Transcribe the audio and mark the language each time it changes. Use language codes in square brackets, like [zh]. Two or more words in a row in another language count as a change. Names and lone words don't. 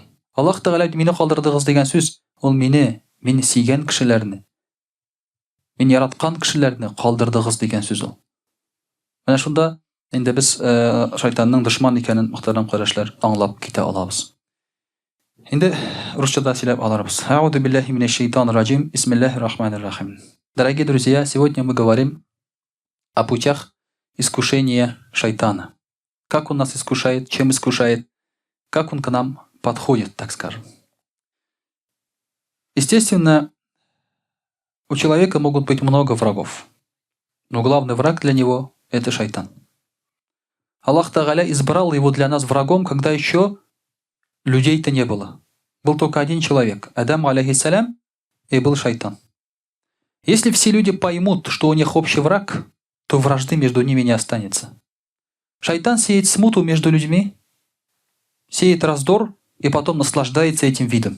[tt] Аллаһ Тәгалә мине калдырдыгыз дигән сүз, ул мине сөйгән кешеләрне, мин яраткан кешеләрне калдырдыгыз дигән сүз ул. Менә шунда инде без шайтанның дошман икәнен мөхтәрәм кардәшләр аңлап китә алабыз. Инде русчада сөйләп аларбыз. [ar] أعوذ بالله من الشيطان الرجيم. بسم الله الرحمن الرحيم. [ru] Дорогие друзья, сегодня мы говорим о путях искушения шайтана. Как он нас искушает, чем искушает, как он к нам подходит, так скажем. Естественно, у человека могут быть много врагов, но главный враг для него – это шайтан. Аллаһ Тааля избрал его для нас врагом, когда еще людей-то не было. Был только один человек – Адам алейхиссалям, и был шайтан. Если все люди поймут, что у них общий враг, то вражды между ними не останется. Шайтан сеет смуту между людьми, сеет раздор и потом наслаждается этим видом.